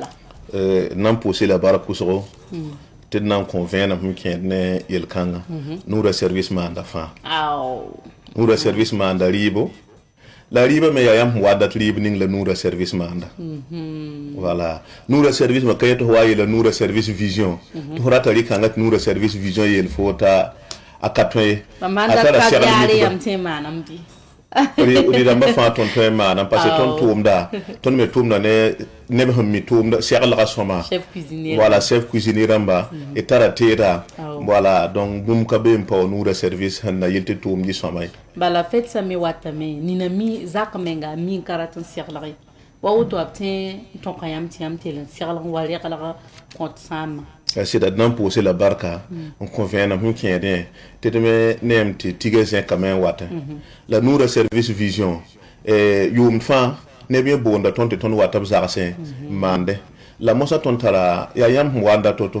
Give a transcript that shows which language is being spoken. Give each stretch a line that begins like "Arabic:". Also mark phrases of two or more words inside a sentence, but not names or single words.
Mossi: nan pʋʋse la bara pʋsgo tɩ d na n kõ vẽenem sẽn kẽed ne yel-kãngã noora service maanda fãa noora service maanda rɩɩbo la rɩɩbã me yaa yãmb sẽn wadat rɩɩb ning la noora service maanda voilà noora service ma ka yẽ tɩ f wa yeela noora service vision tɩ f rata rɩkãngã tɩ noora service vision yeel fo t'a a ka tõe rɩdãmbã fãa tõnd tõe n maanam
French: parce que
Mossi: tõnd tʋʋmda tõnd me tʋʋmda ne neb sẽn mi tʋʋmda seglga sõma
French: voilà chef cuisinier
Mossi: rãmba y tara teeda
French: voilà donc
Mossi: bũmb ka be n pa wa noora service sẽn na yel tɩ tʋʋm yɩ sõma ye bala fɛtsã me watame nina mi zak menga mi n ka rat n seglge wa woto b tẽ n tõka yãmb tɩ yãmb tel n seglg n wa reglg kõt sãamã sɩda d na n pʋʋse la barka n kõ vẽenem sẽn kẽedẽ tɩ d me neem tɩ tiga zẽkame n watẽ la noora service vision yʋʋmd fãa neb yẽ boonda tõnd tɩ tõnd wata b zagsẽ n maande la mosã tõnd tara yaa yãmb sẽn wanda to-to